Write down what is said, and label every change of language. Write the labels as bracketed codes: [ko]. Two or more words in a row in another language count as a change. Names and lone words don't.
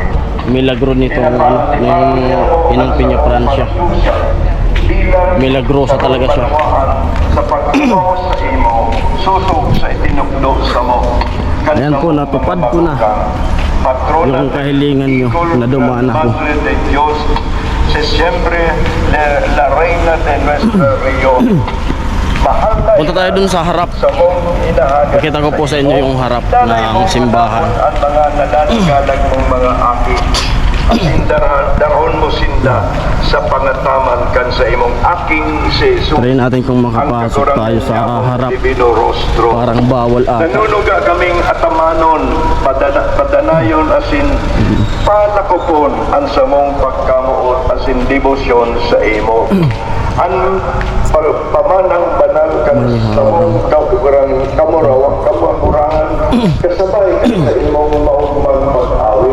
[tl] milagro nito yung Inang Peña Francia. Milagrosa talaga siya. [bik] Sa pagtuo sa imo, susog sa itinukdo sa mo. [tl] Ayan po, natupad ko na yung kahilingan nyo na dumaan ako. [es] Madre de Dios, si siempre la reina de nuestra región. [tl] Mahal na Punta tayo dun sa harap. [bik] sa mong inaaga. [tl] Pakita ko po sa inyo yung harap ng simbahan. [bik] Ang mga nananagalag mong mga aki. Asin daron mo sinda sa pangataman kan sa imong aking si Jesus. [tl] Try natin kung makapasok tayo sa harap. [es] Divino rostro. [tl] Parang bawal ata. [bik] Nanunuga kaming atamanon, padanayon asin palakopon ang samong pagkamuot asin debosyon sa imo. Ang pamanang banal kan samong kamurangan kasabay sa imong maugmang pag-awit.